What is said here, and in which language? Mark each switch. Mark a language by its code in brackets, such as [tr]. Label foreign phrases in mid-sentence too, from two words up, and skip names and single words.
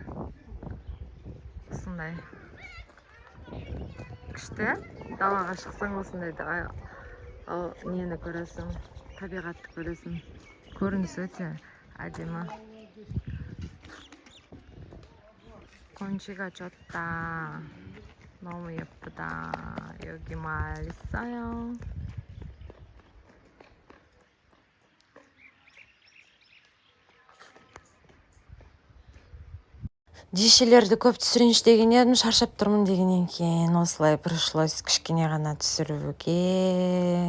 [kk] Осындай күшті. Далаға шықсаң осындай нені көресің, табиғатты көресің. Көрініс өте әдемі. [ko] 경치가 좋다. 너무 예쁘다. 여기 마을 있어요. [kk] Дешелерді көп түсірейінші деген едім, шаршап тұрмын дегеннен кейін осылай пришлось кішкене ғана түсіруге.